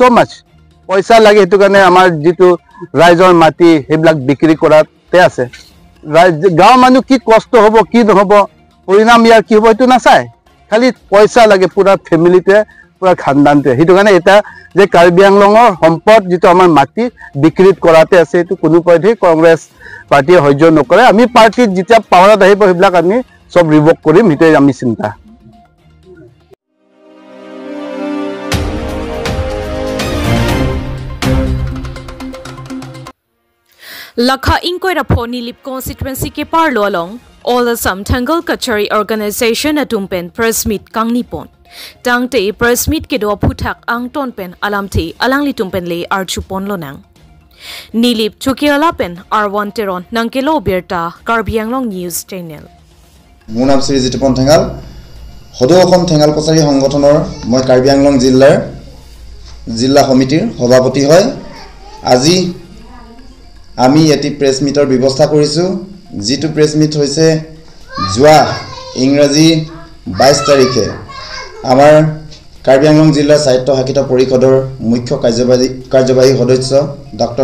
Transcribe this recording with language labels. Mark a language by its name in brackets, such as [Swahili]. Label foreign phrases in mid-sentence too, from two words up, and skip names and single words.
[Assamese] মাছ পইচা লাগে সেইটো কাৰণে আমাৰ যিটো ৰাইজৰ মাটি সেইবিলাক বিক্ৰী কৰাতে আছে গাঁৱৰ মানুহ কি কষ্ট হ'ব কি নহ'ব পৰিণাম ইয়াৰ কি হ'ব সেইটো নাচায় খালি পইচা লাগে পুৰা ফেমিলিটোৱে পুৰা খানদানটোৱে সেইটো কাৰণে এটা যে কাৰ্বি আংলঙৰ সম্পদ যিটো আমাৰ মাটি বিক্ৰীত কৰাতে আছে এইটো কোনো পধ্যেই কংগ্ৰেছ পাৰ্টীয়ে সহ্য নকৰে আমি পাৰ্টীত যেতিয়া পাৱাৰত আহিব সেইবিলাক আমি চব ৰিভক কৰিম সেইটোৱে আমি চিন্তা [Karbi] Lakha Inkoira Nilip constituency ke parlo along All Assam Tangle Kachari Organization atumpen [English] press meet [Karbi] kang nipon tangte [English] press meet [Karbi] ke do phuthak ang tonpen alamthi alangli tumpen le archupon lonang Nilip Chukiala pen R1 Teron Nankelo Berta Karbi Anglong News Channel [Assamese] মোৰ নাম শ্ৰী জিতিপন ঠেঙাল সদৌ অসম ঠেঙাল কছাৰী সংগঠনৰ মই কাৰ্বি আংলং জিলা কমিটিৰ সভাপতি হয় আজি আমি এটি [English] press meetৰ [Assamese] ব্যৱস্থা কৰিছো যেটো [English] press meet [Assamese] হৈছে জুৱা ইংৰাজী 22 তাৰিখে আমাৰ কাৰ্বি আংলং জিলা সাহিত্য শাখিত পৰিষদৰ মুখ্য কাৰ্যবাহী সদস্য ডক্টৰ